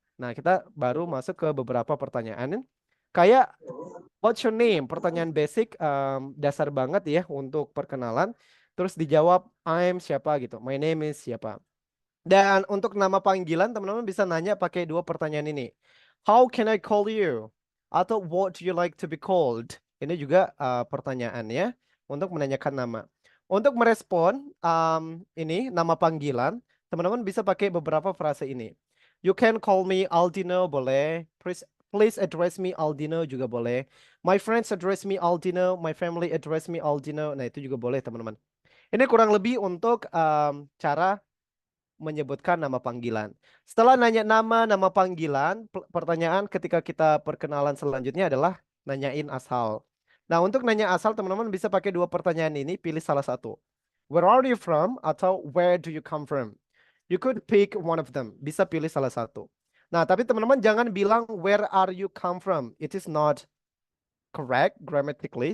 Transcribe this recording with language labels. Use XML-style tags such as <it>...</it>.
<id>Nah, kita baru masuk ke beberapa pertanyaan. Kayak,</id> <en>what's your name?</en> <id>Pertanyaan basic, dasar banget ya untuk perkenalan. Terus dijawab, I'm siapa gitu.</id> <en>My name is</en> <id>siapa. Dan untuk nama panggilan, teman-teman bisa nanya pakai dua pertanyaan ini.</id> <en>How can I call you? Atau what do you like to be called?</en> <id>Ini juga pertanyaan ya, untuk menanyakan nama. Untuk merespon ini nama panggilan, teman-teman bisa pakai beberapa frase ini.</id> <en>You can call me Aldino, boleh. Please address me Aldino</en> <id>juga boleh.</id> <en>My friends address me Aldino. My family address me Aldino.</en> <id>Nah, itu juga boleh, teman-teman. Ini kurang lebih untuk cara menyebutkan nama panggilan. Setelah nanya nama panggilan, pertanyaan ketika kita perkenalan selanjutnya adalah nanyain asal. Nah, untuk nanya asal, teman-teman bisa pakai dua pertanyaan ini, pilih salah satu.</id> <en>Where are you from? Atau where do you come from? You could pick one of them.</en> <id>Bisa pilih salah satu. Nah, tapi teman-teman jangan bilang</id> <en>where are you come from. It is not correct grammatically.</en>